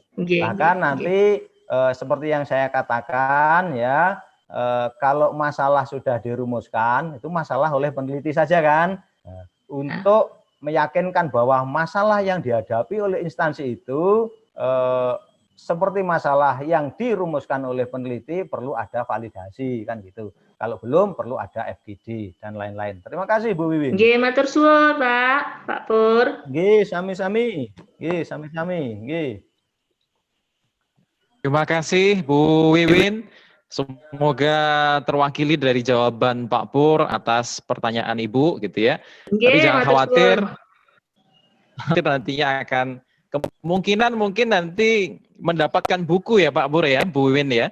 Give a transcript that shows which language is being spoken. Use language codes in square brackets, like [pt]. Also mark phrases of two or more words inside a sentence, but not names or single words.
[id] Bahkan nanti seperti yang saya katakan ya, kalau masalah sudah dirumuskan, itu masalah oleh peneliti saja kan. Untuk meyakinkan bahwa masalah yang dihadapi oleh instansi itu seperti masalah yang dirumuskan oleh peneliti perlu ada validasi kan gitu. Kalau belum perlu ada FGD dan lain-lain. Terima kasih Bu Wiwin. [jv] Nggih, matur suwun Pak Pur. Nggih, sami-sami. Nggih, sami-sami. Nggih. [id] Terima kasih Bu Wiwin. Semoga terwakili dari jawaban Pak Pur atas pertanyaan Ibu gitu ya. Tapi jangan khawatir. Nantinya akan kemungkinan mungkin nanti mendapatkan buku ya Pak Pur ya, Bu Wiwin ya.